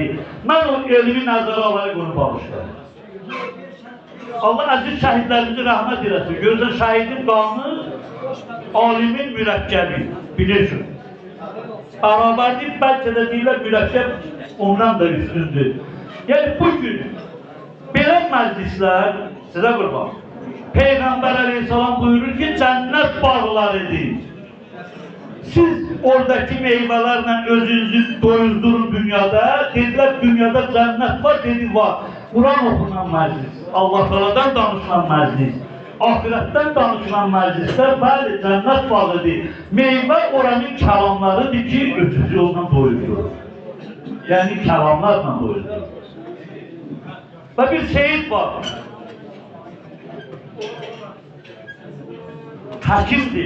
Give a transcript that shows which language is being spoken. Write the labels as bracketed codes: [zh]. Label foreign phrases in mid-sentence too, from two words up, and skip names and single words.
[az] Mən o elmi nəzərə alayım onu bağışladım. Allah əziz şəhidlərimizi rəhmət eləsin. Gözün şəhidin qanı, alimin mürəkkəbi, bilirsin. Bərabərdir, bəlkə də deyirlər mürəkkəb ondan da üstündür. Yəni bugün belə məclislər, sizə qurban, [tr] Peygamber Aleyhisselam buyurur ki cennet bağlarıdır. Siz oradaki meyvelerle özünüzü doyuzdurun dünyada. Dediler dünyada cennet var, dedi var. Kur'an okunan meclis, Allah Teala'dan danışılan meclis. [az] Ahirətdən danışılan məclislər bəli, cənnət bağıdır. Meyvə oranın kəlamlarıdır ki, ötücü yolla doyurur. Yəni kəlamlarla doyurur. Və bir seyid var. Həkimdir.